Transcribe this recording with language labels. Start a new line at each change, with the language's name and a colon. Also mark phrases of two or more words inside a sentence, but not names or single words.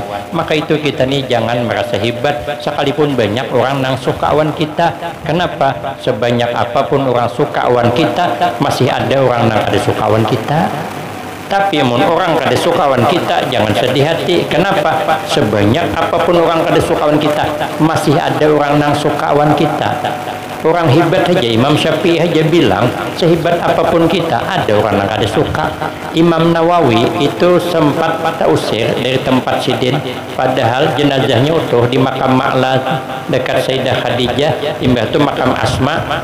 Banjar: Maka itu kita nih jangan merasa hebat sekalipun banyak orang nang suka awan kita. Kenapa? Sebanyak apapun orang suka awan kita, masih ada orang nang ada suka awan kita. Tapi mun orang kada suka awan kita, jangan sedih hati. Kenapa? Sebanyak apapun orang kada suka awan kita, masih ada orang nang suka awan kita.
Indonesian: Orang hebat aja, Imam Syafi'i aja bilang sehebat apapun kita ada orang yang ada suka.
Banjar: Imam Nawawi itu sempat usir dari tempat sidin, padahal jenazahnya utuh di makam Ma'la dekat Sayyidah Khadijah, imbah itu makam Asma.